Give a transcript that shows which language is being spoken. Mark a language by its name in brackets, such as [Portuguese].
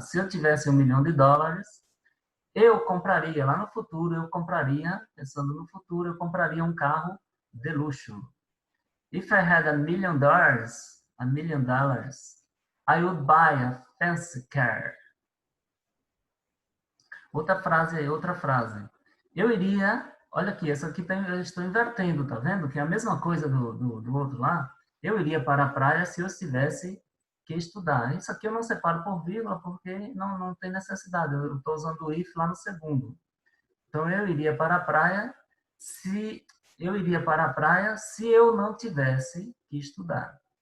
[Portuguese] Se eu tivesse $1 milhão, eu compraria, lá no futuro, pensando no futuro, eu compraria um carro de luxo. [English] If I had $1 million, I would buy a fancy car. [Portuguese] Outra frase. Eu iria, olha aqui, essa aqui eu estou invertendo, tá vendo? Que é a mesma coisa do outro lá. Eu iria para a praia se eu tivesse que estudar. Isso aqui eu não separo por vírgula porque não tem necessidade. Eu estou usando o if lá no segundo. Então, eu iria para a praia se eu não tivesse que estudar.